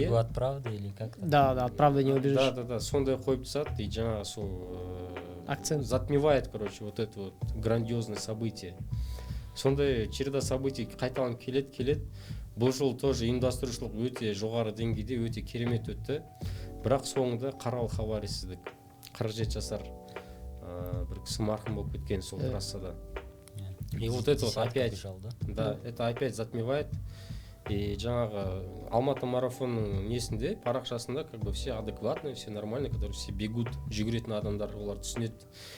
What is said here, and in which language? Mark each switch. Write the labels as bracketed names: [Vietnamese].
[Russian] Бегу от правды или как-то? да, да, от правды не убежишь. [Kazakh] Да, сондай қойып тастады, и жаңағы сол [Russian] Акцент. затмевает, короче, вот это вот грандиозное событие. [Kazakh] Сондай [Russian] череда событий [Kazakh] қайталанып келеді. Бұл жол тоже ұйымдастырушылық өте жоғары деңгейде, өте керемет өтті. Бірақ соңында Қарал хабарисіздік. 47 жасар бір кісі марқұм болып кеткен сол трассада. [Russian] И вот это вот опять, бежал, да? да, это опять затмевает. И [Kazakh] жаңағы Алматы марафонның несінде, парақшасында [Russian] как бы все адекватные, все нормальные, которые все бегут, [Kazakh] жүгіретін адамдар, олар түсінеді.